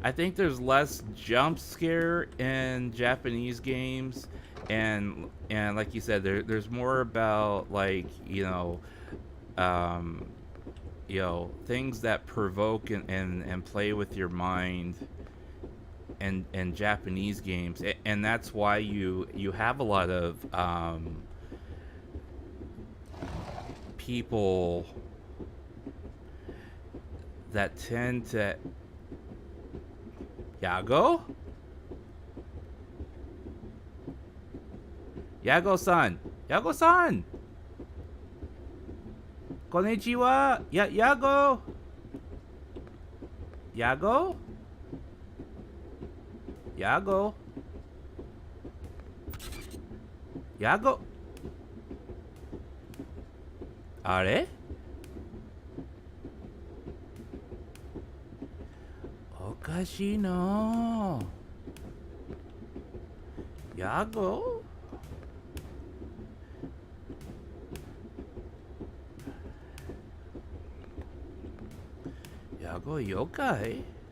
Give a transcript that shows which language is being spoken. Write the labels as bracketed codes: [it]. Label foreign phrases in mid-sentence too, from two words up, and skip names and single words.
[en] I think there's less jump scare in Japanese games, and like you said, there's more about like um, things that provoke and play with your mind. And Japanese games, and that's why you have a lot of people that tend to Yago? Yago-san! Yago-san! [ja] Konnichiwa! Yago! Yago? Yago? Yago? Are? おかしいな。Yago? Yago yokai?